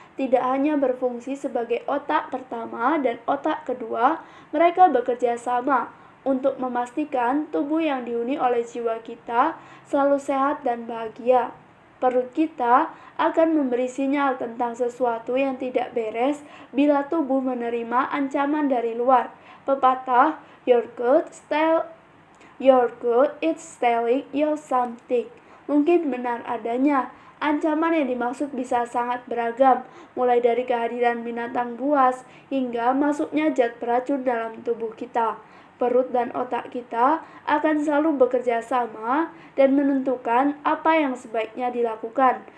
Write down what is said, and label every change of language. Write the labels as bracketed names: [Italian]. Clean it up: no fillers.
[Indonesian] Tidak hanya berfungsi sebagai otak pertama dan otak kedua, mereka bekerja sama untuk memastikan tubuh yang dihuni oleh jiwa kita selalu sehat dan bahagia. Perut kita akan memberi sinyal tentang sesuatu yang tidak beres bila tubuh menerima ancaman dari luar. [English] Pepatah, Your gut is telling you something. [Indonesian] Mungkin benar adanya. Ancaman yang dimaksud bisa sangat beragam, mulai dari kehadiran binatang buas hingga masuknya zat beracun dalam tubuh kita. perut dan otak kita akan selalu bekerja sama dan menentukan apa yang sebaiknya dilakukan.